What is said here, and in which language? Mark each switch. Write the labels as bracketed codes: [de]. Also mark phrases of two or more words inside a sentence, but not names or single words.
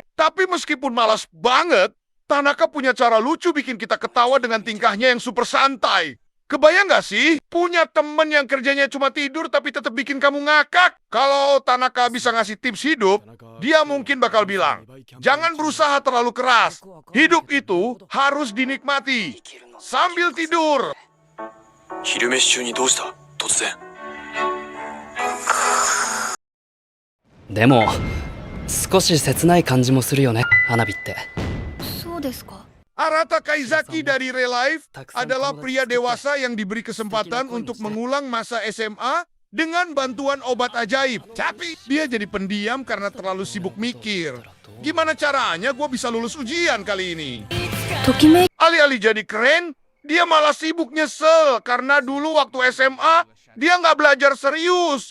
[id] Tapi meskipun malas banget, Tanaka punya cara lucu bikin kita ketawa dengan tingkahnya yang super santai. Kebayang gak sih? Punya temen yang kerjanya cuma tidur tapi tetap bikin kamu ngakak. Kalau Tanaka bisa ngasih tips hidup, dia mungkin bakal bilang, jangan berusaha terlalu keras. Hidup itu harus dinikmati sambil tidur. [ja] 昼飯中にどうした突然。でも少し切ない感じもするよね、花火って。そうですか。 [id] Arata Kaizaki dari Relive adalah pria dewasa yang diberi kesempatan untuk mengulang masa SMA dengan bantuan obat ajaib. Tapi dia jadi pendiam karena terlalu sibuk mikir. Gimana caranya gue bisa lulus ujian kali ini? Alih-alih jadi keren, dia malah sibuk nyesel karena dulu waktu SMA dia nggak belajar serius.